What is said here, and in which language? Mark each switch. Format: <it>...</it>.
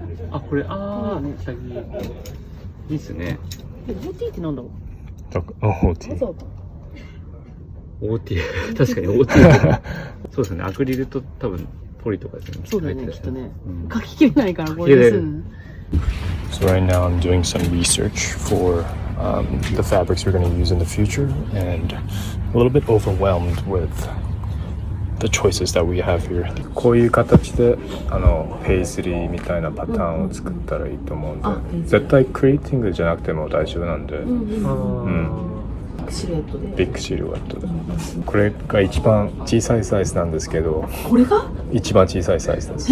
<ja>あ、これね、下着。いいっすね。 OT ってなんだろう。 OT。 OT 確かに OT そうですね。アクリルと多分ポリとかですね。そうだよね、きっとね。書ききれないからこれです。</ja> <en>So right now I'm doing some research for the fabrics we're going to use in the future, and a little bit overwhelmed with the choices that we have here.</en> <ja>こういう形でペイズリーみたいなパターンを作ったらいいと思うんで、絶対クリエイティングじゃなくても大丈夫なんで。シルエットで。ビッグシルエットで。これが一番小さいサイズなんですけど。これが？一番小さいサイズです。</ja>